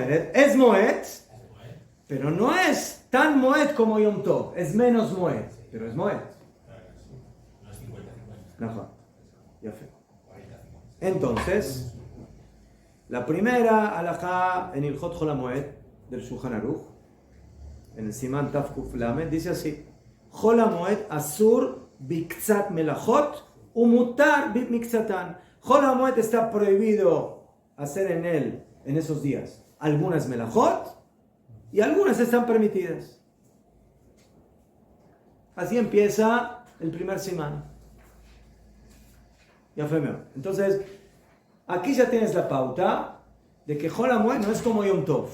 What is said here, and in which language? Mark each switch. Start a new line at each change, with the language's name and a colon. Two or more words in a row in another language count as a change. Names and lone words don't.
Spanish: Es Moed, pero no es tan Moed como Yom Tov, es menos Moed, pero es Moed. Entonces, la primera alajá en Ilhot Chol HaMoed del Shulchan Aruch, en el
Hebrew: סימן תו קוף למד,
Spanish: dice así:
Hebrew: חול המועד אסור בקצת מלאכות ומותר במקצתן.
Spanish: Chol HaMoed está prohibido hacer en él, en esos días, algunas melachot y algunas están permitidas. Así empieza el primer Siman. Ya fue mejor. Entonces, aquí ya tienes la pauta de que Chol HaMoed no es como Yom Tov.